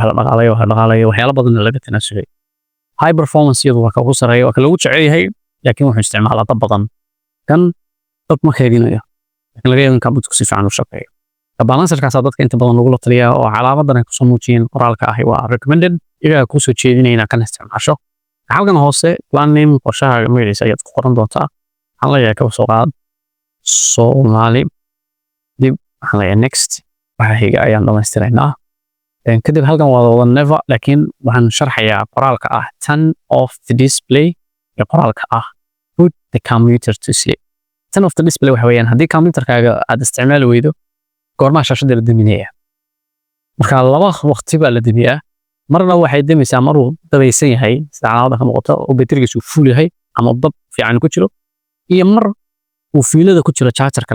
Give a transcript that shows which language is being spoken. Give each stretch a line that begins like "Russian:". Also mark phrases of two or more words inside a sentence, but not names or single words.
Somali: la dhaqaalayo waxyaalo badan laga tanaasulay
English: high performance
Somali: iyadu waa ka ugu sareeya waa ka lagu jecel yahay laakiin wuxuu isticmaalaa dab badan kan dab ma kaydinayo laakiin laga yaabo in computerku si fiican u shaqeeyo balancerkaasa dadka inta badan lagula taliyaa oo calaamadan ay kusoo muujiyeen qoraalka ahi waa recommended iyagaa kusoo jeedinaya inaad kan isticmaasho halkan hoose
English: plan name
Somali: qorshaha magaciisa ayaad ku qoran doontaa waxaan leeyahay kaba soo qaad Soomaali dib waxaan leeyahay next waxa xiga ayaan dhamaystiraynaa kadib halkan waa wada never laakiin waxaan sharxayaa qoraalka ah
English: turn off the display
Somali: iyo qoraalka ah
English: put the computer to sleep turn off the display
Somali: waxa weeyaan haddii computerkaaga aad isticmaali weydo goormaa shaashada la daminaya marka laba waqti baa la damiyaa marna waxay damaysaa maruu dabaysan yahay sida calaamada ka muuqata oo baterigiisu full yahay ama dab fiican ku jiro iyo mar uu fiilada ku jiro chargerka